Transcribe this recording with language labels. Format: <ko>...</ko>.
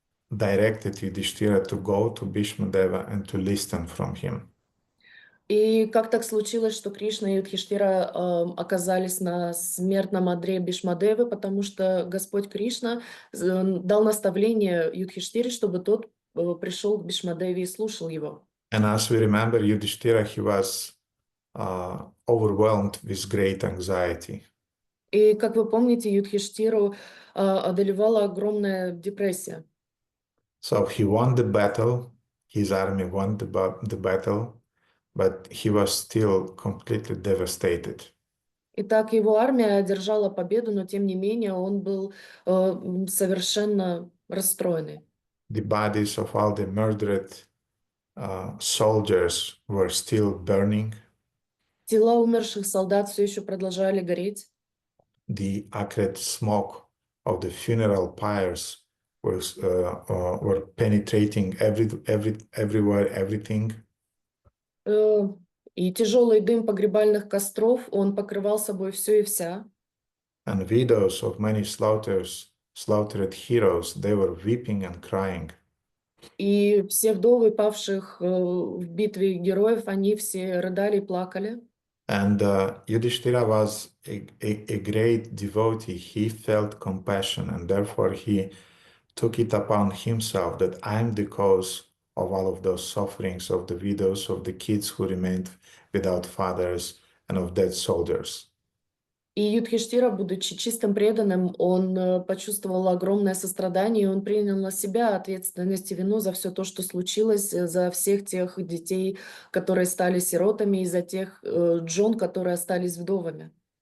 <en>directed Yudhishthira to go to Bhīṣmadeva and to listen from him.</en> <ru>И как так случилось, что Кришна и Юдхиштира оказались на смертном одре Бхишмадевы, потому что Господь Кришна дал наставление Юдхиштире, чтобы тот пришел к Бхишмадеве и слушал его.</ru> <en>And as we remember, Yudhishthira, he was overwhelmed with great anxiety.</en> <ru>И, как вы помните, Юдхиштиру одолевала огромная депрессия.</ru> <en>So he won the battle, his army won the battle, but he was still completely devastated.</en> <ru>Итак, его армия одержала победу, но тем не менее он был совершенно расстроенный.</ru> <en>The bodies of all the murdered soldiers were still burning.</en> <ru>Тела умерших солдат все еще продолжали гореть.</ru> <en>The acrid smoke of the funeral pyres were penetrating everywhere, everything.</en> <ru>И тяжелый дым погребальных костров, он покрывал собой все и вся.</ru> <en>And widows of many slaughtered heroes, they were weeping and crying.</en> <ru>И все вдовы павших в битве героев, они все рыдали и плакали.</ru> <en>And Yudhishthira was a great devotee. He felt compassion, and therefore he took it upon himself that I'm the cause of all of those sufferings of the widows, of the kids who remained without fathers, and of dead soldiers.</en> <ru>И Юдхиштира, будучи чистым преданным, он почувствовал огромное сострадание, и он принял на себя ответственность и вину за все то, что случилось, за всех тех детей, которые стали сиротами, и за тех жен, которые остались вдовами.</ru>